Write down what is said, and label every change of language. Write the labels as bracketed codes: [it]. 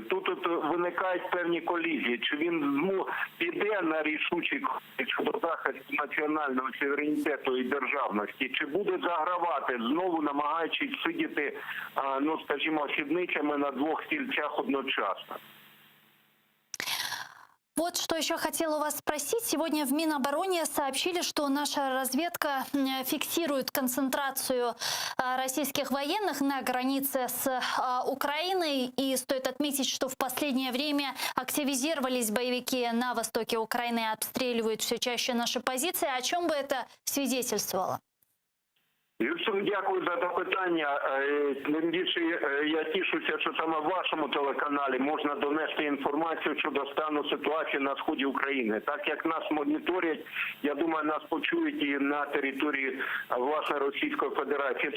[uk] Тут виникають певні колізії. Чи він піде на рішучі кроки щодо захисту національного суверенітету і державності, чи буде загравати, знову намагаючись сидіти, ну скажімо, сідницями на двох стільцях одночасно. [ru] Вот что еще хотела у вас спросить. Сегодня в Минобороне сообщили, что наша разведка фиксирует концентрацию российских военных на границе с Украиной. И стоит отметить, что в последнее время активизировались боевики на востоке Украины и обстреливают все чаще наши позиции. О чем бы это свидетельствовало? [uk] Юрсун, дякую за запитання. Тим більше я тішуся, що саме в вашому телеканалі можна донести інформацію щодо стану ситуації на сході України. Так як нас моніторять, я думаю, нас почують і на території власне Російської Федерації.